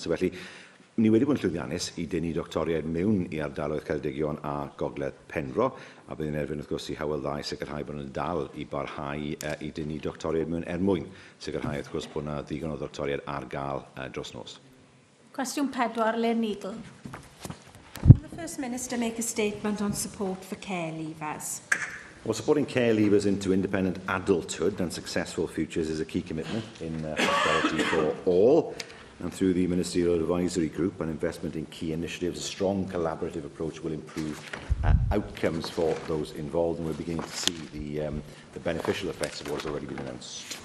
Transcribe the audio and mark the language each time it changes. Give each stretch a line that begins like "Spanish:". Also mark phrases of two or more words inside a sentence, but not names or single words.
Welsh: So felly, ni wedi bod yn llwyddiannus i dynnu doctoriaid mewn i ardaloedd Ceredigion a Gogledd Penfro, a bydd yn erbyn wrth gwrs i hywel dda i sicrhau bod nhw'n dal i barhau i dynnu doctoriaid mewn mwyn sicrhau wrth gwrs bod yna ddigon o doctoriaid ar gael dros nos. Cwestiwn 4, Len Eagle.
English: Will the First Minister make a statement on support for care leavers? Well, supporting care leavers into independent adulthood and successful futures is a key commitment in prosperity for all. And through the Ministerial Advisory Group and investment in key initiatives, a strong collaborative approach will improve outcomes for those involved, and we're beginning to see the beneficial effects of what has already been announced.